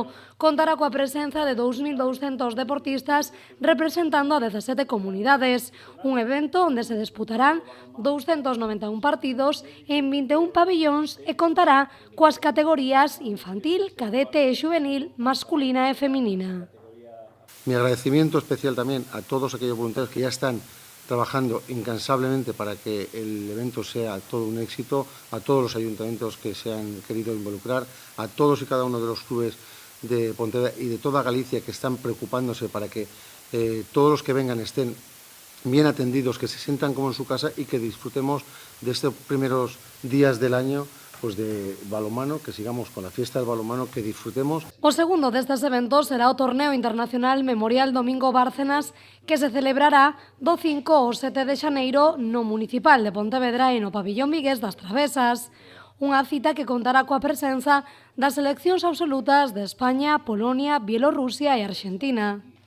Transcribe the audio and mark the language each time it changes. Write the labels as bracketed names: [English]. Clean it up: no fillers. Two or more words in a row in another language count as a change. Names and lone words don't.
[Galician] Contará coa presenza de 2.200 deportistas representando a 17 comunidades, un evento onde se disputarán 291 partidos en 21 pabillóns e contará coas categorías infantil, cadete e xuvenil, masculina e feminina. [Spanish] Mi agradecimiento especial también a todos aquellos voluntarios que ya están trabajando incansablemente para que el evento sea todo un éxito, a todos los ayuntamientos que se han querido involucrar, a todos y cada uno de los clubes de Pontevedra y de toda Galicia que están preocupándose para que todos los que vengan estén bien atendidos, que se sientan como en su casa y que disfrutemos de estos primeros días del año pues de balonmano, que sigamos con la fiesta del balonmano, que disfrutemos. [Galician] O segundo destes eventos será o Torneo Internacional Memorial Domingo Bárcenas, que se celebrará do 5 ao 7 de xaneiro no Municipal de Pontevedra e no Pabillón Vigués das Travesas. Unha cita que contará coa presenza das seleccións absolutas de España, Polonia, Bielorrusia e Argentina.